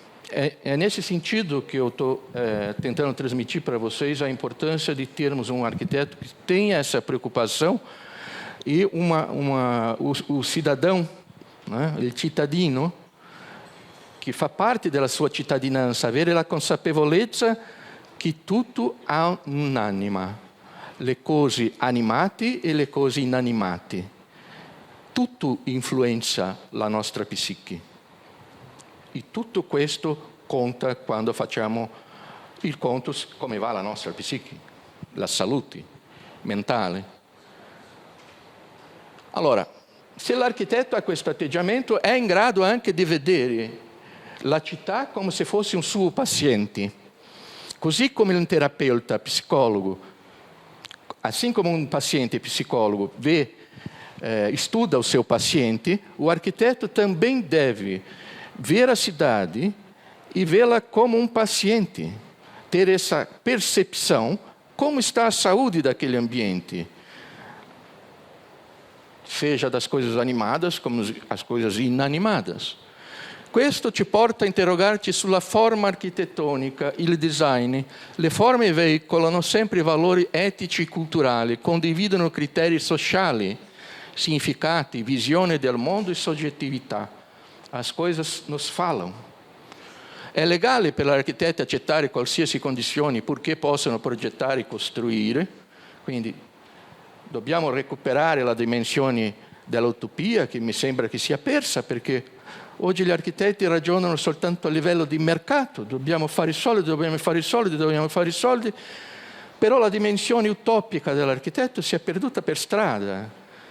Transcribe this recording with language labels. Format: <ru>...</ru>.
<pt>É nesse sentido que eu estou tentando transmitir para vocês a importância de termos um arquiteto que tenha essa preocupação e o cidadão, né,</pt> <it>il cittadino, che fa parte della sua cittadinanza, avere la consapevolezza che tutto ha un'anima, le cose animate e le cose inanimate. Tutto influenza la nostra psiche. E tutto questo conta quando facciamo il conto come va la nostra psiche, la salute mentale. Allora, se l'architetto ha questo atteggiamento, è in grado anche di vedere la città come se fosse un suo paziente. Così come un terapeuta psicologo,</it> <pt>assim come un paziente psicologo estuda o seu paciente, o arquiteto também deve ver a cidade e vê-la como um paciente, ter essa percepção como está a saúde daquele ambiente, seja das coisas animadas como as coisas inanimadas.</pt> <it>Questo ci porta a interrogarci sulla forma architettonica, il design. Le forme veicolano sempre valori etici e culturali, condividono criteri sociali, significati, visione del mondo e soggettività.</it> <pt>As coisas nos falam.</pt> <it>È legale per l'architetto accettare qualsiasi condizioni purché possano progettare e costruire, quindi dobbiamo recuperare la dimensione dell'utopia che mi sembra che sia persa, perché oggi gli architetti ragionano soltanto a livello di mercato, dobbiamo fare i soldi, però la dimensione utopica dell'architetto si è perduta per strada.</it>